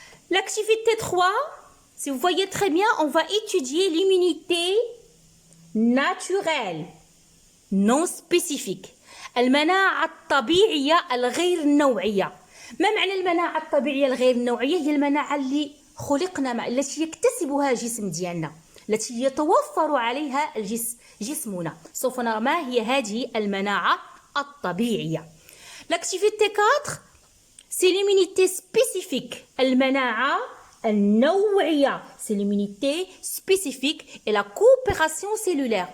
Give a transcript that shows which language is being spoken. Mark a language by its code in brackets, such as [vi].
[fr] L'activité 3, si vous voyez très bien, on va étudier l'immunité naturelle non spécifique. [ar] المناعة الطبيعية الغير نوعية. ما معنى المناعة الطبيعية الغير نوعية؟ هي المناعة اللي خلقنا التي يكتسبها الجسم ديالنا، التي يتوفر عليها جسمنا. سوف نرى ما هي هذه المناعة الطبيعية. [fr] L'activité 4, c'est l'immunité spécifique. [ar] المناعة النوعية, [fr] c'est l'immunité spécifique et la coopération cellulaire.